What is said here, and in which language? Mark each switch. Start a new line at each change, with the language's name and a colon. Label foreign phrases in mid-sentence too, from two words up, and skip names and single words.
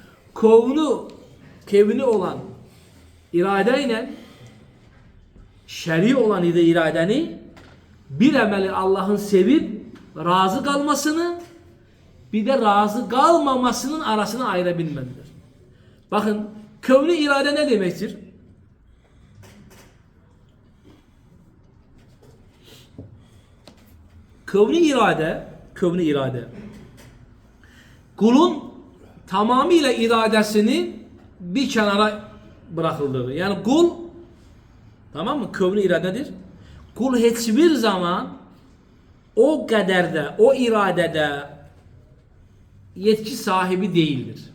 Azerbaijani: Kevni olan iradə ilə şəri olan iradəni bir əməli Allah'ın sevib razı qalmasını bir də razı qalmamasının arasını ayıra bilməlidir. Baxın, kövni iradə nə deməkdir?
Turkish: Kövni iradə kulun tamamıyla iradesini bir kenara bırakıldığı. Yani kul, tamam mı? Kövni iradedir. Kul hiçbir zaman o kaderde, o iradede yetki sahibi değildir.